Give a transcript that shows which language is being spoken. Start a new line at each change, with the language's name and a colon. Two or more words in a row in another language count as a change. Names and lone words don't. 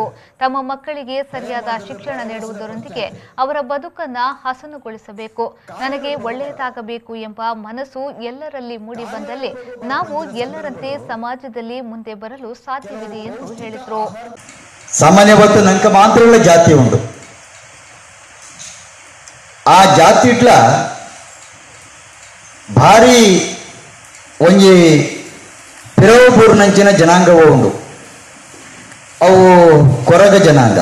Kannada: ತಮ್ಮ ಮಕ್ಕಳಿಗೆ ಸರಿಯಾದ ಶಿಕ್ಷಣ ನೀಡುವುದರೊಂದಿಗೆ ಅವರ ಬದುಕನ್ನು ಹಸನುಗೊಳಿಸಬೇಕು. ನನಗೆ ಒಳ್ಳೆಯದಾಗಬೇಕು ಎಂಬ ಮನಸ್ಸು ಎಲ್ಲರಲ್ಲಿ ಮೂಡಿ ಬಂದಲ್ಲಿ ನಾವು ಎಲ್ಲರಂತೆ ಸಮಾಜದಲ್ಲಿ ಮುಂದೆ ಬರಲು ಸಾಧ್ಯವಿದೆ ಎಂದು ಹೇಳಿದರು.
Tulu: ಸಾಮಾನ್ಯವಾಗಿ ನಂಕ ಮಾತ್ರ ಜಾತಿ ಉಂಟು. ಆ ಜಾತಿ ಇಟ್ಲ ಭಾರಿ ಒಂಜಿ ಪಿರವಪೂರ್ಣಂಚಿನ ಜನಾಂಗವೂ ಉಂಡು. ಅವು ಕೊರಗ ಜನಾಂಗ.